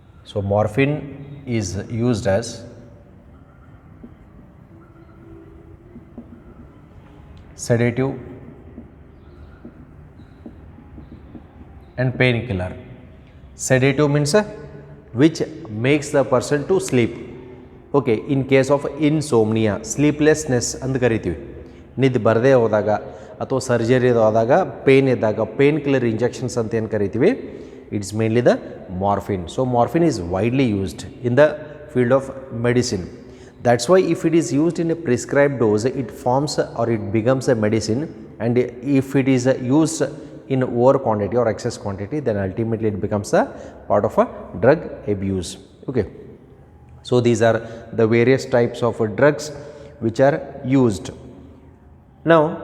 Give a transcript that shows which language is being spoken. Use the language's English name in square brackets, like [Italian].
[English] So morphine is used as sedative and painkiller. Sedative means which makes the person to sleep. Okay, in case of insomnia, sleeplessness [Kannada] ಅಂತ ಕರಿತೀವಿ. ನಿದ್ದೆ ಬರದೇ ಹೋದಾಗ ಅಥವಾ surgery ಆದಾಗ pain ಇದ್ದಾಗ ಪೇನ್ ಕಿಲ್ಲರ್ ಇಂಜೆಕ್ಷನ್ಸ್ ಅಂತ ಏನು ಕರಿತೀವಿ, [English] It's mainly the morphine. So morphine is widely used in the field of medicine. That's why if it is used in a prescribed dose, it forms or it becomes a medicine, and if it is used in over quantity or excess quantity, then ultimately it becomes a part of a drug abuse. Okay. So these are the various types of drugs which are used. Now